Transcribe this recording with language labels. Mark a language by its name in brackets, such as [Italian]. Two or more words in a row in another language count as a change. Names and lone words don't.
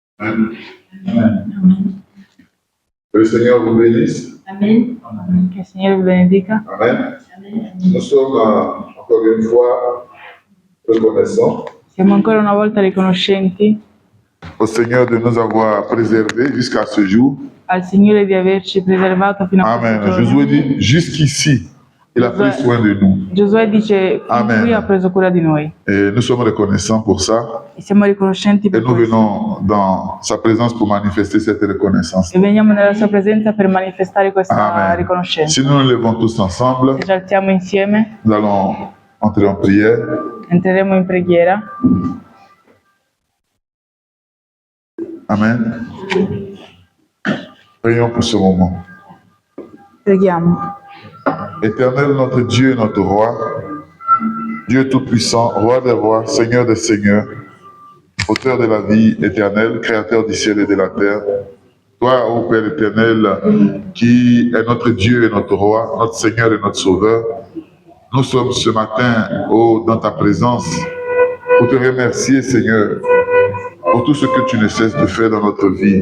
[French] Amen. Que le Seigneur vous bénisse. Amen. [Italian] Que il Signore vi benedica. Amen. [French] Nous sommes encore une fois reconnaissants [Italian] Siamo ancora una volta riconoscenti [French] au Seigneur de nous avoir préservés jusqu'à ce jour. [Italian] al Signore di averci preservato fino a Amen. questo [French] Josué [Italian] giorno. [French] dit, jusqu'ici, il a pris soin de nous. [Italian] Giosuè dice, fin Amen. qui ha preso cura di noi. [French] Et nous sommes reconnaissants pour ça. [Italian] E siamo riconoscenti [French] Et [Italian] per [French] nous [Italian] questo. [French] venons dans sa présence pour manifester cette reconnaissance. [Italian] E veniamo nella sua presenza per manifestare questa Amen. riconoscenza. [French] Si nous nous levons tous ensemble, [Italian] Se ci alziamo insieme, [French] nous allons entrer en prière. [Italian] entreremo in preghiera. Amen. [French] Prions pour ce moment. [Italian] Preghiamo. [French] Éternel, notre Dieu et notre Roi, Dieu Tout-Puissant, Roi des rois, Seigneur des seigneurs, auteur de la vie éternelle, créateur du ciel et de la terre, toi, ô Père éternel, qui est notre Dieu et notre Roi, notre Seigneur et notre Sauveur, nous sommes ce matin, dans ta présence, pour te remercier, Seigneur, pour tout ce que tu ne cesses de faire dans notre vie.